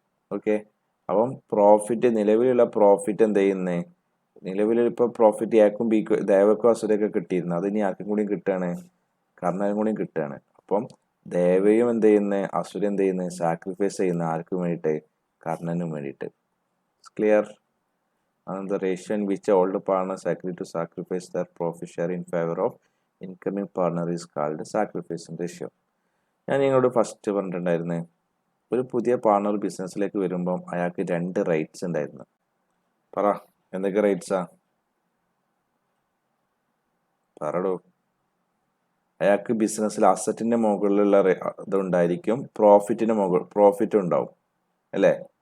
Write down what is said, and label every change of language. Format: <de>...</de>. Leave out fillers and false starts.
<ml>Okay, അപ്പം നിലവിലുള്ള profit എന്ത് ചെയ്യുന്നത്? നിലവിലിപ്പോൾ പ്രോഫിറ്റ് എക്കും ബിക്കും ദേവക്കും അസുരക്കും കിട്ടിയിരുന്നു, അത് ഇനി ആർക്കും കൂടി കിട്ടുകയാണ്? കർണനും കൂടി കിട്ടുകയാണ്. അപ്പം ദേവയും എന്ത് ചെയ്യുന്നത്? അസുര എന്ത് ചെയ്യുന്നത്? സാക്രിഫൈസ് ചെയ്യുന്ന ആർക്കും വേണ്ടിയിട്ട്? കർണനും വേണ്ടിയിട്ട്. Clear?</ml> <en>And the ratio in which older partners agree to sacrifice their profit share in favor of incoming partner is called sacrifice ratio.</en> <ml>ഞാൻ നിങ്ങളോട് ഫസ്റ്റ് പറഞ്ഞിട്ടുണ്ടായിരുന്നേ ഒരു പുതിയ പാർട്ണർ ബിസിനസ്സിലേക്ക് വരുമ്പം അയാൾക്ക് 2 റൈറ്റ്സ് ഉണ്ടായിരുന്നു. പറ, എന്തൊക്കെ റൈറ്റ്സാ? പറടോ. അയാൾക്ക് ബിസിനസ്സിൽ അസറ്റിന്റെ മുകളിലുള്ള ഇതുണ്ടായിരിക്കും, പ്രോഫിറ്റ് ഉണ്ടാവും അല്ലേ?</ml>